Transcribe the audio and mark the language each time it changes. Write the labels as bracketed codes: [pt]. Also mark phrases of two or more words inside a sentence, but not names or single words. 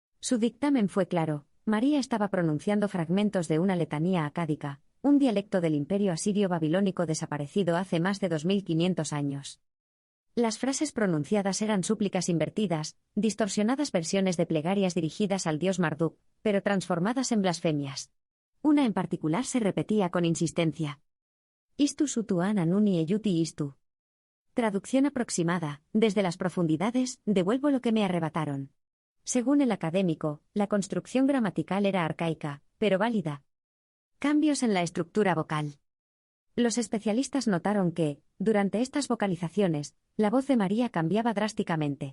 [es] Su dictamen fue claro: María estaba pronunciando fragmentos de una letanía acádica, un dialecto del imperio asirio-babilónico desaparecido hace más de 2500 años. Las frases pronunciadas eran súplicas invertidas, distorsionadas versiones de plegarias dirigidas al dios Marduk, pero transformadas en blasfemias. Una en particular se repetía con insistencia. [akk] Istu sutu ananuni eyuti istu. [es] Traducción aproximada: desde las profundidades, devuelvo lo que me arrebataron. Según el académico, la construcción gramatical era arcaica, pero válida. Cambios en la estructura vocal. Los especialistas notaron que, durante estas vocalizaciones, la voz de María cambiaba drásticamente.